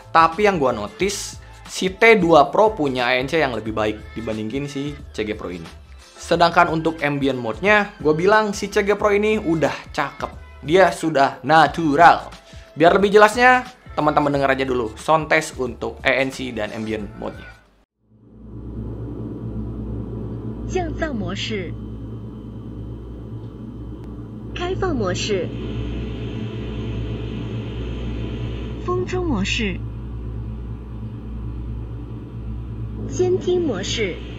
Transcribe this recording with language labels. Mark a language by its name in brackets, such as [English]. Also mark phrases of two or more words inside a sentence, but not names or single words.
[Indonesian] Tapi yang gue notice, si T2 Pro punya ANC yang lebih baik dibandingin si CG Pro ini. Sedangkan untuk [English] ambient mode- [Indonesian] nya, gue bilang si CG Pro ini udah cakep. Dia sudah natural. Biar lebih jelasnya, teman-teman denger aja dulu [English] sound test [Indonesian] untuk ANC dan [English] ambient mode- [Indonesian] nya. [Chinese] 降噪模式，开放模式，风中模式，监听模式